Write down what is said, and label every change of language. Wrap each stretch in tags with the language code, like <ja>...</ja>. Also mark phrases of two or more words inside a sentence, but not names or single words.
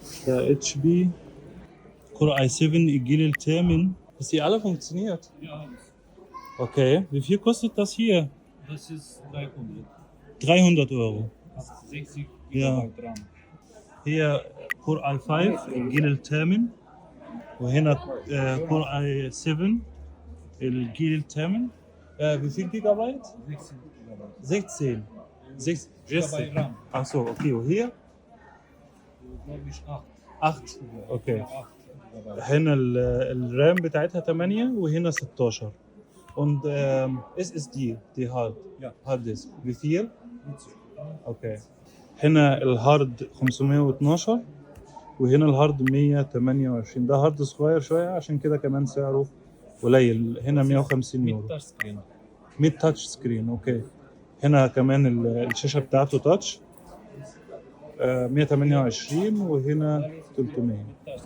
<ar>Der HP Core i7 الجيل الثامن.</ar> <de>Dass die alle funktioniert. Ja, Okay. Wie viel kostet das hier? das ist 300. 300 Euro. Hat 60 Ja. GB RAM.</de> <ar>هي Core i5 الجيل الثامن، وهنا Core i7 الجيل الثامن.</ar> <de>Wie viel Gigabyte? 16 GB. 16. 16. GB RAM. Ach so, okay. وهي Glaube ich 8. 8. Okay. 8 GB.</de> <ar>هنا الرام بتاعتها 8 وهنا 16.</ar> <de>Und SSD, die Hard. Ja.</de> <en>Hard Disk.</en> <de>Wie viel?</de> <ar>اوكي. هنا الهارد 512 وهنا الهارد 128. ده هارد صغير شويه عشان كده كمان سعره قليل. هنا 150 يورو.</ar> <de>Mit Touchscreen.</de> <ar>100</ar> <en>touch screen.</en> <ar>اوكي. هنا كمان الشاشه بتاعته تاتش 128 وهنا 300.</ar>